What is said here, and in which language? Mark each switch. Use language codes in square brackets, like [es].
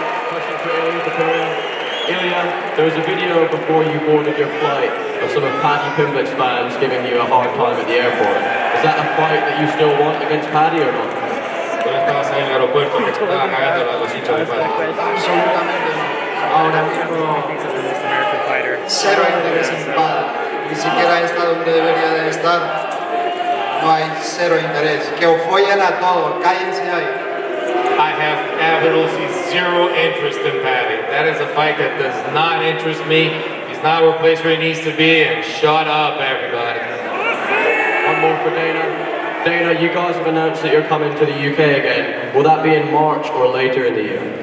[en] Question for Ilya, there was a video before you boarded your flight of some of Paddy Pimblett's fans giving you a hard time at the airport. Is that a fight that you still want against Paddy or not? [es] Estabas en el aeropuerto que estaban cagando los hinchas de Paddy. Absolutamente no. Ahora mismo, cero interés en Paddy. Ni siquiera está donde debería de estar. No hay cero interés. Que os follen a todos. Cállense ahí. [en] I have absolutely zero interest in Paddy. That is a fight that does not interest me. He's not a place where he needs to be, and shut up, everybody. One more for Dana. Dana, you guys have announced that you're coming to the UK again. Will that be in March or later in the year?